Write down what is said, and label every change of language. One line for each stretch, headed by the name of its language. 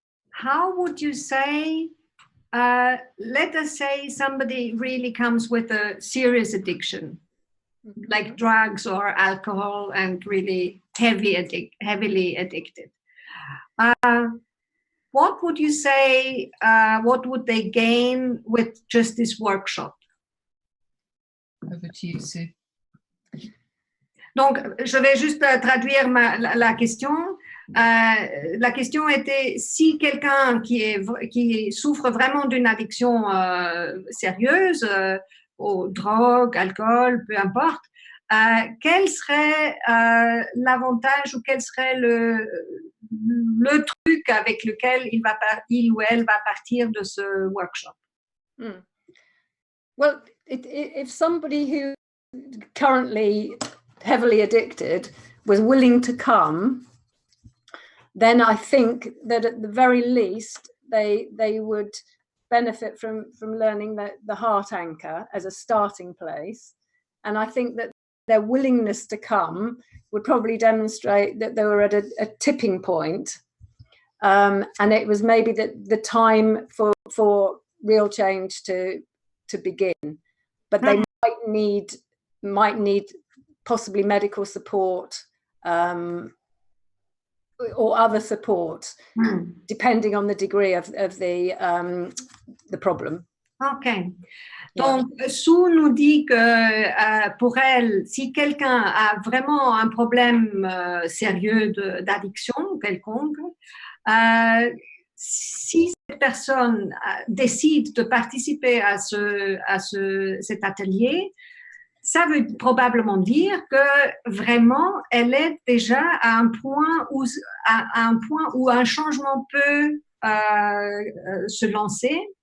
English: How would you say, let us say somebody really comes with a serious addiction, like drugs or alcohol, and really heavily addicted. What would you say, what would they gain with just this workshop? Over to you, Sue.
French: Donc, je vais juste traduire la question. La question était, si quelqu'un qui souffre vraiment d'une addiction sérieuse, aux drogues, alcool, peu importe, quel serait l'avantage ou quel serait le truc avec lequel il ou elle va partir de ce workshop?
English: Well, if somebody who currently heavily addicted was willing to come, then I think that at the very least they would benefit from learning the heart anchor as a starting place. And I think that their willingness to come would probably demonstrate that they were at a tipping point. And it was maybe the time for real change to begin. But they might need possibly medical support, or other support, depending on the degree of the problem. Ok.
French: Donc, Sue nous dit que pour elle, si quelqu'un a vraiment un problème sérieux d'addiction quelconque, si cette personne décide de participer à cet atelier, ça veut probablement dire que vraiment, elle est déjà à un point où un changement peut se lancer.